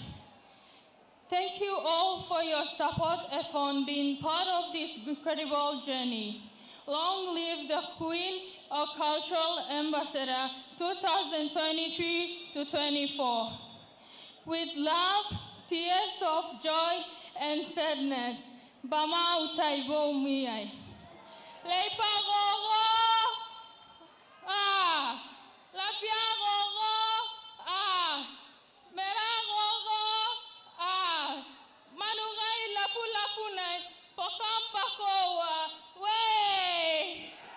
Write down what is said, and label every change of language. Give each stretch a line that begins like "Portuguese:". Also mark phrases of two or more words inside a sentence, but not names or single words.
English: Thank you all for your support and for being part of this incredible journey. Long live the Queen or Cultural Ambassador 2023 to 24. With love, tears of joy and sadness, Bama Utaibo Miai. Leipa Gogo! Lapia Gogo! Mera Gogo! Manugai Lapu Lapunai, Pokam Pakoa, Way!